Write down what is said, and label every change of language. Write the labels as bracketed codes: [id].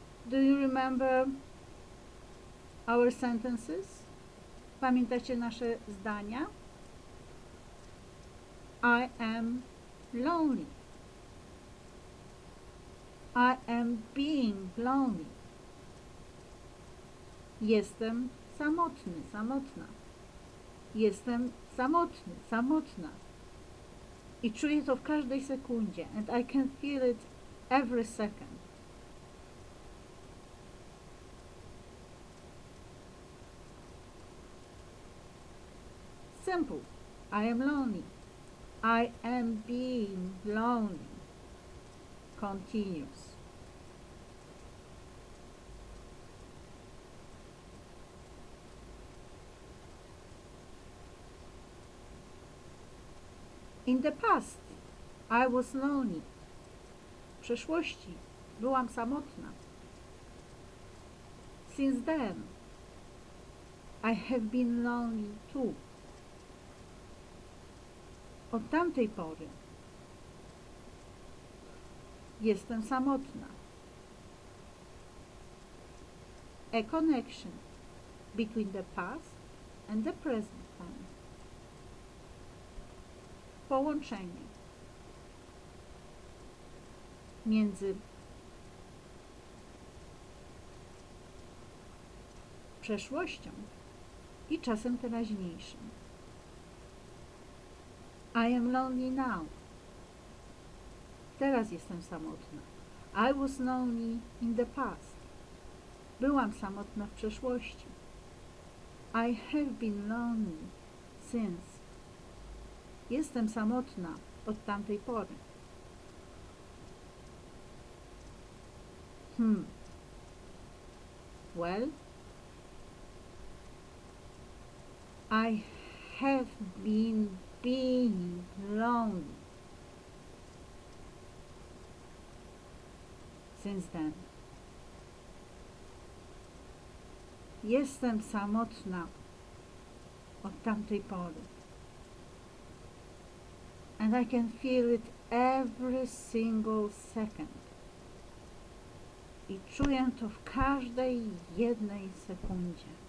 [en] Do you remember our sentences? [pl] Pamiętacie nasze zdania? [en] I am lonely. I am being lonely. [pl] Jestem samotny, samotna. Jestem samotny, samotna. I czuję to w każdej sekundzie. [en] And I can feel it every second. Simple. I am lonely. I am being lonely. Continuous. In the past, I was lonely. [pl] W przeszłości byłam samotna. [en] Since then, I have been lonely too. [pl] Od tamtej pory jestem samotna. [en] A connection between the past and the present time. [pl] Połączenie między przeszłością i czasem teraźniejszym. [en] I am lonely now. [pl] Teraz jestem samotna. [en] I was lonely in the past. [pl] Byłam samotna w przeszłości. [en] I have been lonely since. [pl] Jestem samotna od tamtej pory. [en] Well, I have been being lonely since then. [pl] Jestem samotna od tamtej pory. [en] And I can feel it every single second. [pl] I czuję to w każdej jednej sekundzie.